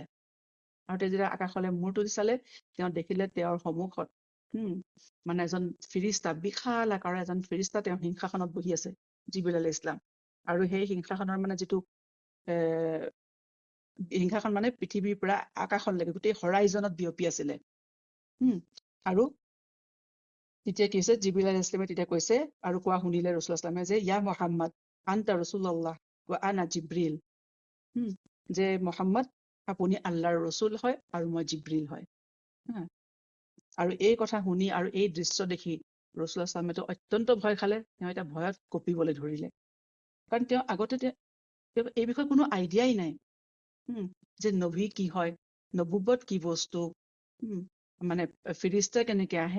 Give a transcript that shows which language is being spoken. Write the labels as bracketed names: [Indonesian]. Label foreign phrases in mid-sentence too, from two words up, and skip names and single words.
[Assamese] আৰু তেওঁ যেতিয়া আকাশলৈ মূৰ তুলি চালে, তেওঁ দেখিলে তেওঁৰ সন্মুখত মানে এজন ফিৰিষ্টা, বিশাল আকাৰৰ এজন ফিৰিষ্টা তেওঁৰ সিংহাসনত বহি আছে, জিবৰিল [Arabic] عليه السلام. [Assamese] আৰু সেই সিংহাসনৰ মানে যিটো সিংহাসন মানে পৃথিৱীৰ পৰা আকাশলৈকে গোটেই হৰাইজনত বিয়পি আছিলে। আৰু তেতিয়া কি হৈছে, জিবৰিল [Arabic] عليه السلام [Assamese] তেতিয়া কৈছে, আৰু কোৱা শুনিলে ৰাসূলুল্লাহ সাল্লামে, যে [Arabic] يا محمد أنت رسول الله وأنا جبريل, [Assamese] যে মুহাম্মদ আপুনি আল্লাহৰ ৰসুল হয় আৰু মই জিবৰিল হয়। আৰু এই কথা শুনি আৰু এই দৃশ্য দেখি ৰাসূলুল্লাহ সাল্লামে অত্যন্ত ভয় খালে। তেওঁ এতিয়া ভয়ত কঁপিবলৈ ধৰিলে, কাৰণ তেওঁ আগতে এই বিষয়ে কোনো আইডিয়াই নাই, যে নবী কি হয়, নবুৱত কি বস্তু, মানে ফিৰিষ্টা কেনেকে আহে।